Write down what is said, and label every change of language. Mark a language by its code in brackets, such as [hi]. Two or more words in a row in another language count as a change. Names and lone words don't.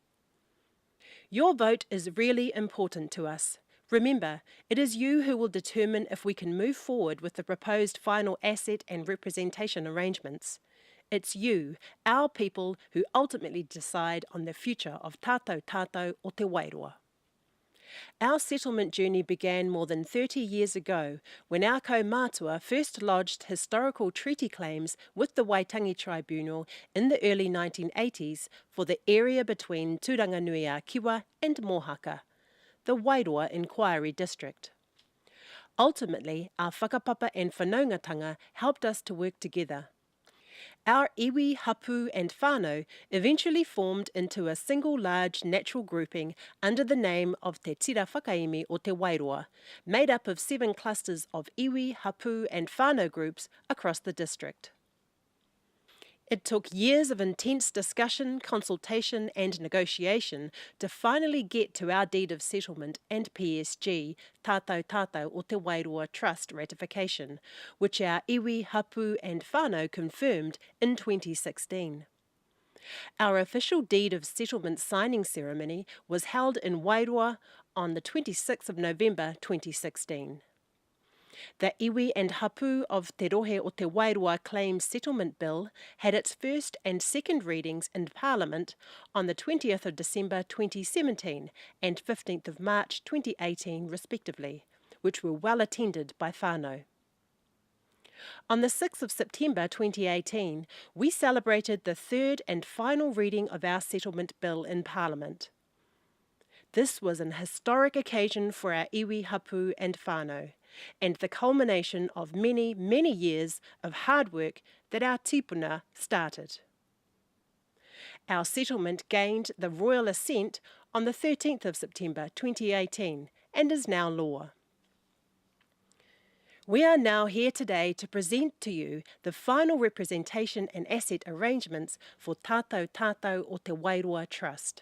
[en] Your vote is really important to us. Remember, it is you who will determine if we can move forward with the proposed final asset and representation arrangements. It's you, our people, who ultimately decide on the future of tātou tātou o te Wairoa. Our settlement journey began more than 30 years ago when our kaumātua first lodged historical treaty claims with the Waitangi Tribunal in the early 1980s for the area between Turanganui-a-Kiwa and Mohaka, the Wairoa Inquiry District. Ultimately, our whakapapa and whanaungatanga helped us to work together. Our [mi] iwi, hapu [en] and whānau eventually formed into a single large natural grouping under the name of Te Tira Whakaimi o Te Wairoa, made up of 7 clusters of [mi] iwi, hapu [en] and whānau groups across the district. It took years of intense discussion, consultation and negotiation to finally get to our Deed of Settlement and PSG, Tātou Tātou o Te Wairoa Trust ratification, which our [mi] iwi, hapu [en] and whānau confirmed in 2016. Our official Deed of Settlement signing ceremony was held in Wairoa on the 26th of November 2016. The iwi and hapu of Te Rohe o Te Wairoa Claims Settlement Bill had its first and second readings in Parliament on the 20th of December 2017 and 15th of March 2018 respectively, which were well attended by whānau. On the 6th of September 2018, we celebrated the third and final reading of our settlement bill in Parliament. This was an historic occasion for our [mi] iwi, hapu [en] and whānau, and the culmination of many, many years of hard work that our tipuna started. Our settlement gained the royal assent on the 13th of September 2018 and is now law. We are now here today to present to you the final representation and asset arrangements for Tātou Tātou o Te Wairoa Trust.